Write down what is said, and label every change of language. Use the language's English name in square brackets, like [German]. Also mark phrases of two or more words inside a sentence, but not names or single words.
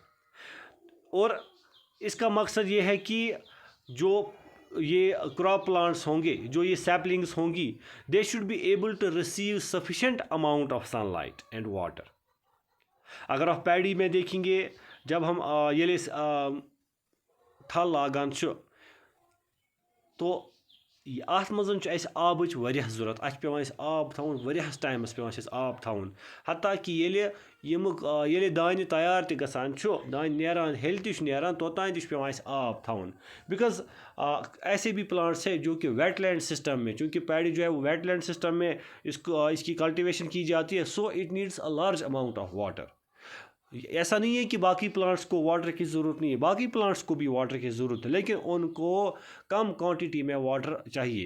[Hindi] और इसका मकसद ये है कि जो ये [English] crop plants [Hindi] होंगे, जो ये सैपलिंग्स होंगी, [English] they should be able to receive sufficient amount of sunlight and water. [Hindi] अगर आप पैडी में देखेंगे, जब हम ये [Kashmiri] थल लागान तो अत मज आबच वरियाह ज़रूरत, अत पेवान आब थवन वरियाहस टाइमस पेवान आब थवन। हत्ता कि ये दाने तैयार त गसान, दाने नेरान, हेल त नेरान, तोतान त पेवान आब थवन। [Hindi] बिकॉज ऐसे भी प्लांट्स है जो कि [English] wetland system [Hindi] में, चूँकि पैडी जो है वो [English] wetland system [Hindi] में इसकी कल्टीवेशन की जाती है, [English] so it needs a large amount of water. [Hindi] ऐसा नहीं है कि बाकी प्लांट्स को वाटर की ज़रूरत नहीं है, बाकी प्लांट्स को भी वाटर की ज़रूरत है, लेकिन उनको कम क्वांटिटी में वाटर चाहिए।